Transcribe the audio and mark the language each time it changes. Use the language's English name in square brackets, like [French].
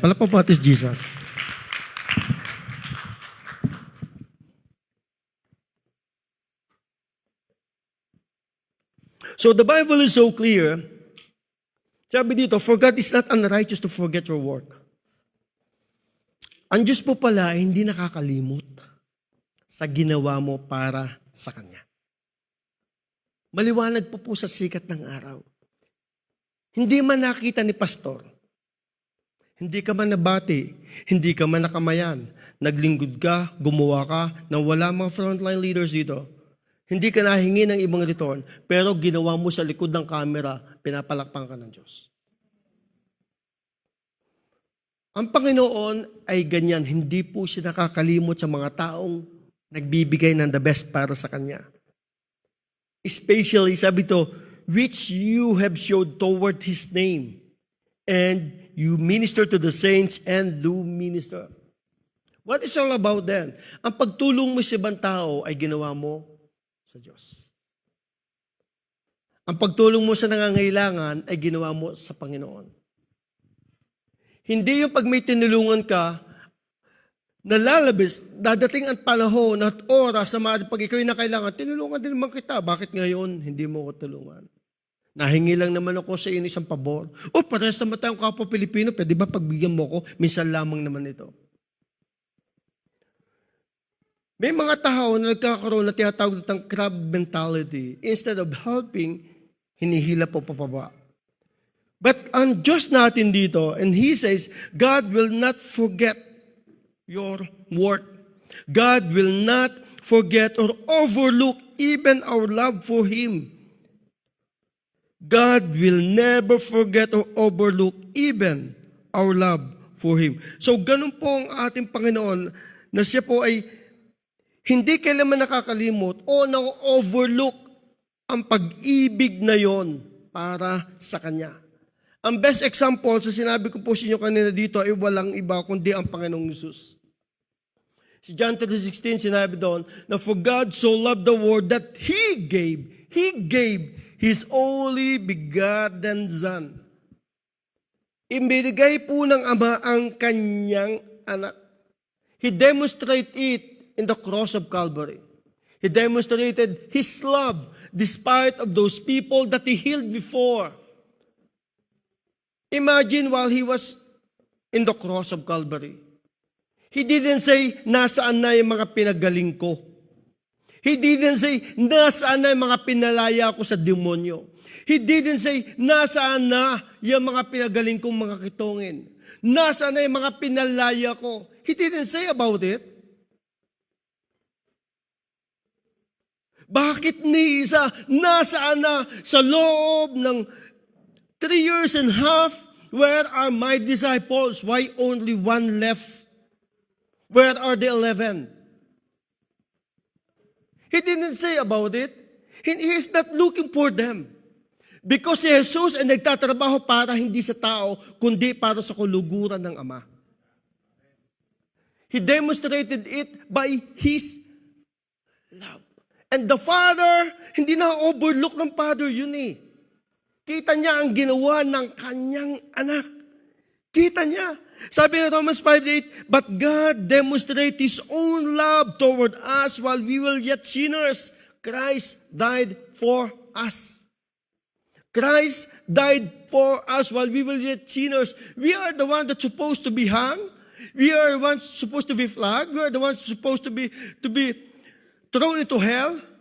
[Filipino] Palapag po natin Jesus. [English] So the Bible is so clear. [Filipino] Sabi dito, [English] for God is not unrighteous to forget your work. [Filipino] Ang Diyos po pala ay hindi nakakalimot sa ginawa mo para sa Kanya. Maliwanag po sa sikat ng araw. Hindi man nakita ni pastor, hindi ka man nabati, hindi ka man nakamayan, naglingkod ka, gumawa ka, nang wala mga frontline leaders dito, hindi ka nahingi ng ibang return, pero ginawa mo sa likod ng camera, pinapalakpan ka ng Diyos. Ang Panginoon ay ganyan, hindi po siya nakakalimot sa mga taong nagbibigay ng the best para sa Kanya. [English] Especially, [Filipino] sabi to, [English] which you have showed toward His name, and you minister to the saints and do minister. What is all about then? [Filipino] Ang pagtulong mo sa ibang tao ay ginawa mo sa Diyos. Ang pagtulong mo sa nangangailangan ay ginawa mo sa Panginoon. Hindi yung pag may tinulungan ka, nalalabis, dadating ang panahon at oras sa mga pag ikaw'y nakailangan, tinulungan din naman kita. Bakit ngayon hindi mo ko tulungan? Nahingi lang naman ako sa iyo isang pabor. O, parehas naman tayong kapwa Pilipino, pwede ba pagbigyan mo ko? Minsan lamang naman ito. May mga tao na nagkakaroon na tinatawag ng crab mentality. [English] Instead of helping, [Filipino] hinihila po papaba. [English] But [Filipino] ang Diyos natin dito, [English] and He says, God will not forget your work. God will not forget or overlook even our love for Him. God will never forget or overlook even our love for Him. [Filipino] So ganun po ang ating Panginoon na siya po ay hindi kailanman nakakalimot o na-overlook ang pag-ibig na yon para sa Kanya. Ang best example sa sinabi ko po sa inyo kanina dito ay walang iba kundi ang Panginoong Hesus. Si John 3:16 sinabi doon na [English] for God so loved the world that He gave His only begotten Son. [Filipino] Ibinigay po ng Ama ang Kanyang anak. [English] He demonstrated it in the cross of Calvary. He demonstrated His love despite of those people that He healed before. Imagine while He was in the cross of Calvary. He didn't say, [Filipino] nasaan na yung mga pinagaling ko. [English] He didn't say, [Filipino] nasaan na yung mga pinalaya ko sa demonyo. [English] He didn't say, [Filipino] nasaan na yung mga pinagaling kong mga kitongin. Nasaan na yung mga pinalaya ko. [English] He didn't say about it. [Filipino] Bakit ni Isa, nasaan na sa loob ng 3.5 years, [English] where are my disciples? Why only one left? Where are the 11? He didn't say about it. He is not looking for them. [Filipino] Because si Jesus ay nagtatrabaho para hindi sa tao, kundi para sa kuluguran ng Ama. [English] He demonstrated it by His love. And the Father, [Filipino] hindi na-overlook ng Father yun eh. Kita niya ang ginawa ng Kanyang anak. Kita niya. Sabi ng Romans 5:8, [English] but God demonstrated His own love toward us while we were yet sinners. Christ died for us. Christ died for us while we were yet sinners. We are the ones that's supposed to be hung. We are the ones supposed to be flogged. We are the ones supposed to be thrown into hell.